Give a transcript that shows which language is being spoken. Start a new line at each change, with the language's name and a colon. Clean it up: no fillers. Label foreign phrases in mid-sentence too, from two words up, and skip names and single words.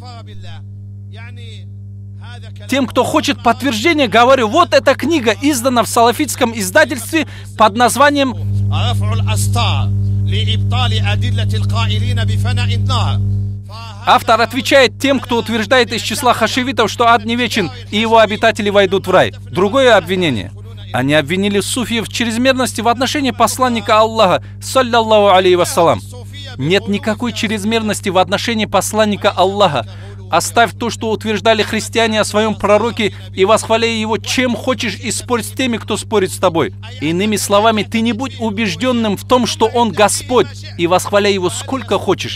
Russian: Тем, кто хочет подтверждения, говорю, вот эта книга издана в салафитском издательстве под названием Автор отвечает тем, кто утверждает из числа хашивитов, что ад не вечен, и его обитатели войдут в рай. Другое обвинение. Они обвинили суфиев в чрезмерности в отношении посланника Аллаха,
Arabic: صلى الله عليه وسلم.
Russian: Нет никакой чрезмерности в отношении посланника Аллаха. Оставь то, что утверждали христиане о своем пророке, и восхваляй его чем хочешь, и спорь с теми, кто спорит с тобой. Иными словами, ты не будь убежденным в том, что он Господь, и восхваляй его сколько хочешь.